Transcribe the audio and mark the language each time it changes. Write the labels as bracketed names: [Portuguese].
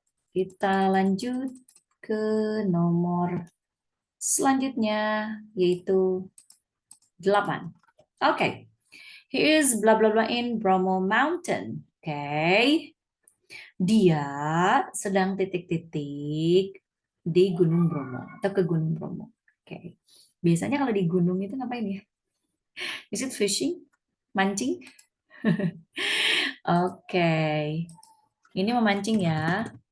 [Indonesian] Kita lanjut ke nomor selanjutnya, yaitu 8. Okay. [English] He is blah blah blah in Bromo Mountain. Okay. [Indonesian] Dia sedang titik-titik di Gunung Bromo atau ke Gunung Bromo. [English] Okay. [Indonesian] Biasanya kalau di gunung itu ngapain ya? [English] Is it fishing? [Indonesian] Mancing? Okay. Ini memancing ya.